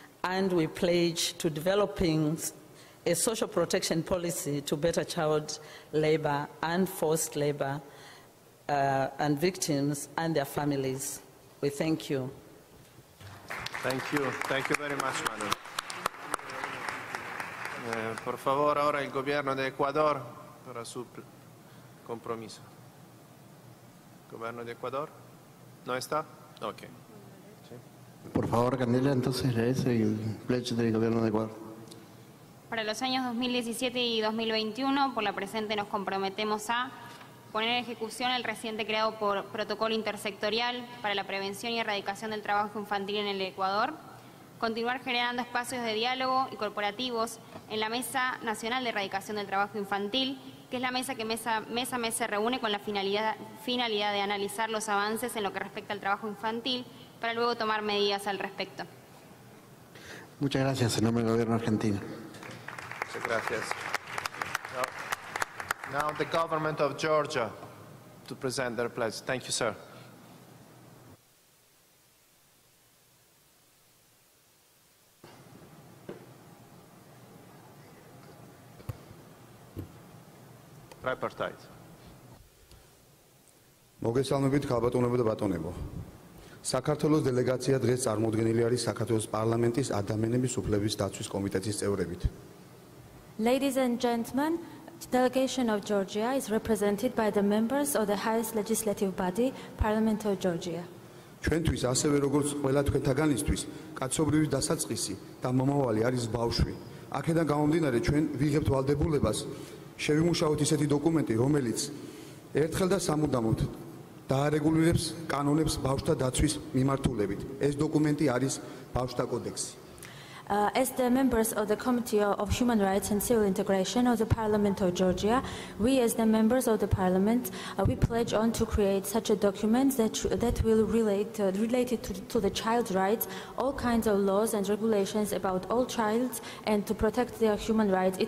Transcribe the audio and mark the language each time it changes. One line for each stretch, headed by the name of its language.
English: And we pledge to developing a social protection policy to better child labor and forced labor and victims and their families. We thank you. Thank you very much, madam.
Spanish: Por favor, ahora el gobierno de Ecuador para su compromiso. ¿Gobierno de Ecuador? ¿No está? Ok. ¿Sí? Por favor, Candela, entonces lees el pledge del gobierno de Ecuador. Para los años 2017 y 2021, por la presente nos comprometemos a poner en ejecución el reciente creado Protocolo Intersectorial para la Prevención y Erradicación del Trabajo Infantil en el Ecuador, continuar generando espacios de diálogo y corporativos en la Mesa Nacional de Erradicación del Trabajo Infantil, que es la mesa que mes a mes se reúne con la finalidad de analizar los avances en lo que respecta al trabajo infantil para luego tomar medidas al respecto. Muchas gracias en nombre del Gobierno argentino. Muchas gracias.
English: Now the government of Georgia to present their pledge. Thank you, sir. Tripartite.
Georgian: მოგესალმებით ხალბატონებო და ბატონებო. საქართველოს დელეგაცია დღეს წარმოდგენილი არის საქართველოს პარლამენტის ადამიანების უფლების დაცვის კომიტეტის წევრებით.
English: Ladies and gentlemen, the delegation of Georgia is represented by the members of the highest legislative body, Parliament of Georgia.
Georgian: ჩვენთვის ასევე როგორც ყველა თქვენთაგანისთვის კაცობრიობის დასაწყისი და მომავალი არის ბავშვი. აქედან გამომდინარე ჩვენ ვიღებთ ვალდებულებას შევიმუშაოთ ისეთი დოკუმენტი, რომელიც ერთხელ და სამუდამოდ დაარეგულირებს კანონებს ბავშვთა დაცვის მიმართულებით. ეს დოკუმენტი არის ბავშვთა კოდექსი.
English: As the members of the Committee of Human Rights and Civil Integration of the Parliament of Georgia, we as the members of the Parliament, we pledge on to create such a document that will relate to the child's rights, all kinds of laws and regulations about all children, and to protect their human rights.